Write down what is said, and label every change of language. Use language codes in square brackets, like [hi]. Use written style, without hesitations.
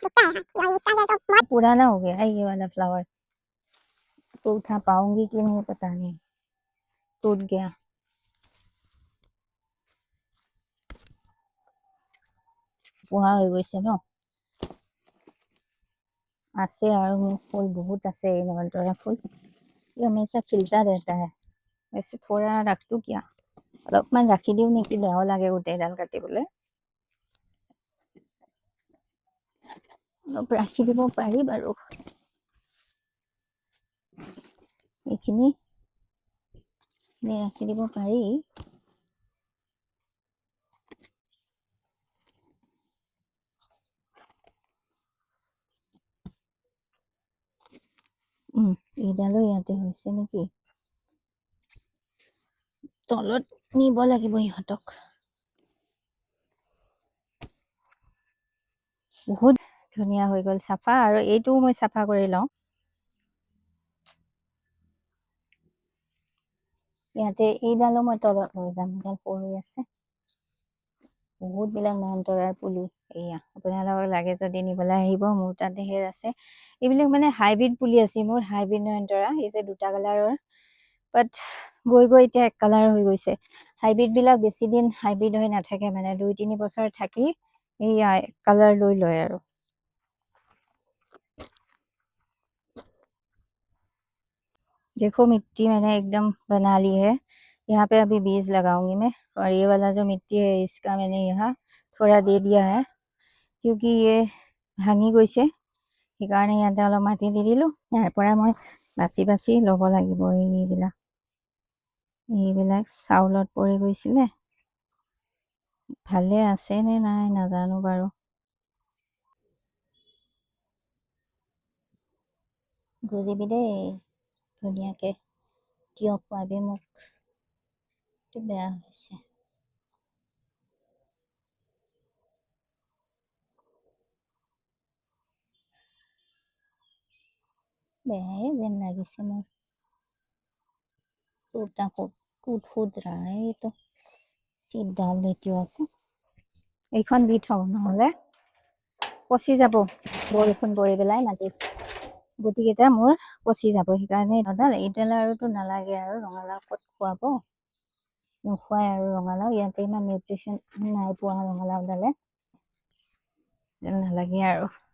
[hi] पुराना हो गया है ये वाला फ्लावर, तो उठा पाऊंगी कि नहीं पता नहीं, टूट गया। बुढ़ा हो [as] গৈছে ন, আছে [hi] और फूल बहुत আছে, नवनतरा फूल ये हमेशा खिलता रहता है। वैसे थोड़ा रख दूँ क्या, [as] অলপমান ৰাখি দিওঁ নেকি, বেয়াও লাগে গোটেইডাল কাটিবলৈ। অলপ ৰাখি দিব পাৰি বাৰু, এইখিনি ৰাখি দিব পাৰি। এইডালো ইয়াতে হৈছে নেকি, তলত নিব লাগিব ইহঁতক। বহুত ধুনীয়া হৈ গ'ল চাফা, আৰু এইটোও মই চাফা কৰি লওঁ। ইয়াতে এইডালো মই তলত লৈ যাম, এডাল পৰি আছে। বহুতবিলাক নয়নতৰাৰ পুলি, এয়া আপোনালোকক লাগে যদি নিবলৈ আহিব, মোৰ তাত ঢেৰ আছে। এইবিলাক মানে হাইব্ৰিড পুলি আছে মোৰ, হাইব্ৰিড নয়নতৰা। এই যে দুটা কালাৰৰ, বাট গৈ এতিয়া এক কালাৰ হৈ গৈছে। হাইব্ৰিডবিলাক বেছি দিন হাইব্ৰিড হৈ নাথাকে, মানে 2-3 বছৰ থাকি এইয়া কালাৰ লৈ লয় আৰু। [hi] देखो मिट्टी मैंने एकदम बना ली है। यहाँ पे अभी बीज लगाऊंगी मैं, और ये वाला जो मिट्टी है इसका मैंने यहाँ थोड़ा दे दिया है, क्योंकि ये [as] ভাঙি গৈছে, সেইকাৰণে ইয়াতে অলপ মাটি দি দিলোঁ। ইয়াৰ পৰা মই বাছি ল'ব লাগিব। এইবিলাক চাউলত পৰি গৈছিলে, ভালে আছে নে নাই নাজানো বাৰু। গজিবি দেই ধুনীয়াকৈ, তিয়হ খুৱাবি মোক। এইটো বেয়া হৈছে, বেয়াই যেন লাগিছে মোৰ। [hi] टूटा फूट रहा है ये तो, सीट डाल देती हूँ ऐसे। [as] এইখন দি থওঁ, নহ'লে পচি যাব, বৰষুণ পৰি পেলাই মাটিত গুটিকেইটা মোৰ পচি যাব। সেইকাৰণে এইডাল আৰুতো নালাগে আৰু, ৰঙালাও ক'ত খুৱাব, নোখোৱাই আৰু ৰঙালাও। ইয়াতে ইমান নিউট্ৰিশ্যন নাই পোৱা ৰঙালাওডালে, নালাগে আৰু।